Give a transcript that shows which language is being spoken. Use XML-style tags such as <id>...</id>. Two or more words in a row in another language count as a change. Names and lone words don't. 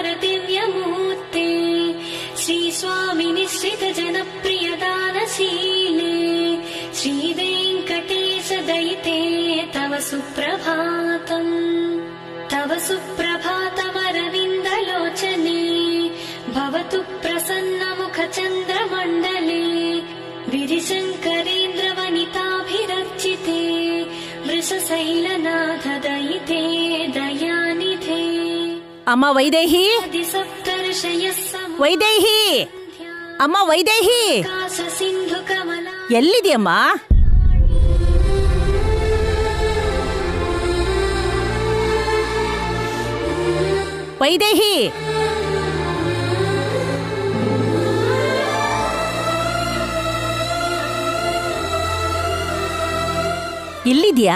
<sa>दिव्यमूर्ते श्रीस्वामिनि श्रितजनप्रियदानशीले श्रीवेङ्कटेश दयिते तव सुप्रभातम् तव सुप्रभातमरविन्दलोचने भवतु प्रसन्नमुखचन्द्रमण्डले विरिशङ्करेन्द्रवनिताभिरर्चिते वृषशैलनाथ दयिते दयानिधे</sa> <kn>ಅಮ್ಮ ವೈದೇಹಿ, ವೈದೇಹಿ, ಅಮ್ಮ ವೈದೇಹಿ, ಎಲ್ಲಿದೆಯಮ್ಮ? ವೈದೇಹಿ, ಇಲ್ಲಿದ್ಯಾ?</kn>